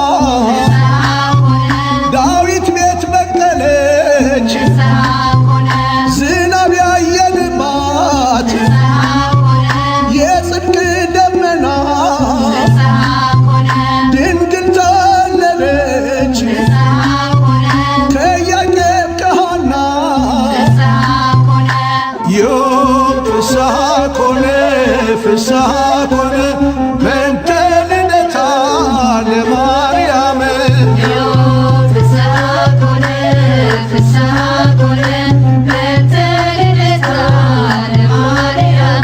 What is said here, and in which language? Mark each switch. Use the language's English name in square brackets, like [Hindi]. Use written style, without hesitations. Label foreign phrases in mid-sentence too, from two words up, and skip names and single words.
[Amharic] ዳዊት ቤት በቀለች ዝናብ ያየንባት የጽድቅ ደመና ድንግል ተወለደች ከኢያቄም ከሐና [Geez] ዮም ፍስሐ ኮነ ፍስሐ ኮነ በእንተ ልደታ ለማርያም ዮም ፍስሐ ኮነ ፍስሐ ኮነ በእንተ ልደታ ለማርያም